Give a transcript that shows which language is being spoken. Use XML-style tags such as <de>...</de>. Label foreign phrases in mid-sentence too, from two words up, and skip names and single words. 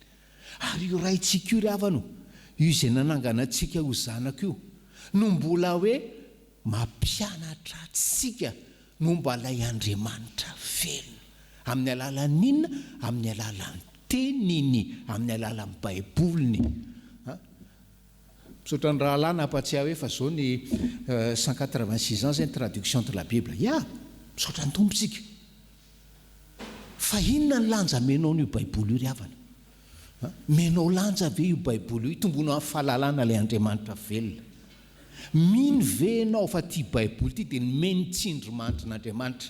<mg>Ary io raintsika io ry havano, io izay nanangana antsika ho zanaka io, no mbola hoe mampianatra antsika momba ilay Andriamanitra velona. Amin'ny alalan'inona? Amin'ny alalan'ny teniny, amin'ny alalan'ny baiboliny. Misaotra ny rahalahy nampatsiahy hoe fa zao ny 186 ans zay ny</mg> <fr>traduction de la Bible.</fr> <mg>Misaotra ny tompontsika. Fa inona ny lanja menao n'io baiboly io ry havana? Menao lanja ve io baiboly io tombonao amin'ny fahalalana ilay Andriamanitra velona? Mino ve enao fa ty baiboly ty dia nomeny tsindrimandrin'Andriamanitra?</mg>